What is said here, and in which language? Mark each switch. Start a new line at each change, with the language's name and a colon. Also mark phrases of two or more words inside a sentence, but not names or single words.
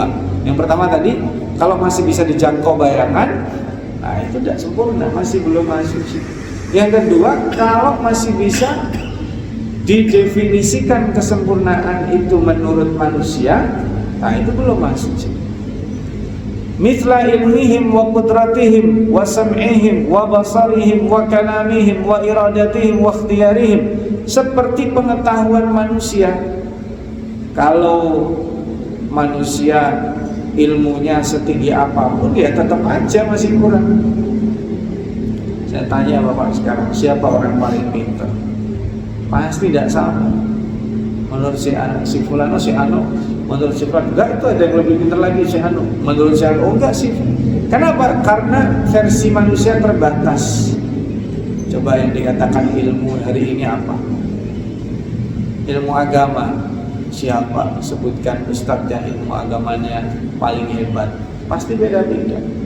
Indonesian: Yang pertama tadi, kalau masih bisa dijangkau bayangan, nah itu tidak sempurna, masih belum masuk. Yang kedua, kalau masih bisa didefinisikan kesempurnaan itu menurut manusia, nah itu belum masuk.
Arabic: مثل علمهم وقدرتهم وسمعهم وبصرهم وكلامهم وإرادتهم واختيارهم,
Indonesian: seperti pengetahuan manusia. Kalau manusia ilmunya setinggi apapun, dia tetap aja masih kurang. Saya tanya Bapak sekarang, siapa orang paling pintar? Pasti tidak sama. Menurut si Fulano, si Anu, menurut si Fulano, enggak, itu ada yang lebih pintar lagi, si Anu. Menurut si Anu, enggak sih. Kenapa? Karena versi manusia terbatas. Coba yang dikatakan ilmu hari ini apa? Ilmu agama. Siapa? Sebutkan ustadz yang ilmu agamanya paling hebat. Pasti beda-beda.